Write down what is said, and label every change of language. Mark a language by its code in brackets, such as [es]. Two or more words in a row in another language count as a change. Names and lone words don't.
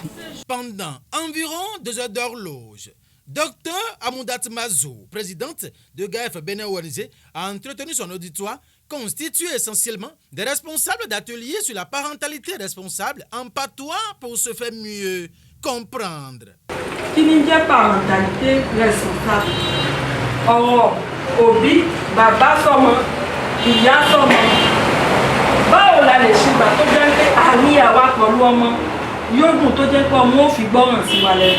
[fr] Pendant environ 2 heures d'horloge, Dr Amundat Mazou, présidente de GAEF Bénin ONG, a entretenu son auditoire constitué essentiellement des responsables d'ateliers sur la parentalité responsable en patois pour se faire mieux comprendre. [yo] Kí ni jẹ́ [fr] parentalité responsable? [yo] Ọ̀rọ̀ òbí, bàbá sọ́mọ, ìyá sọ́mọ. Báwo la lè ṣe gbà tó jẹ́ pé àní àwa pẹ̀lú ọmọ yóò dùn tó jẹ́ pé ọmọ ò fi gbọ́ràn sí wa lẹ́nu.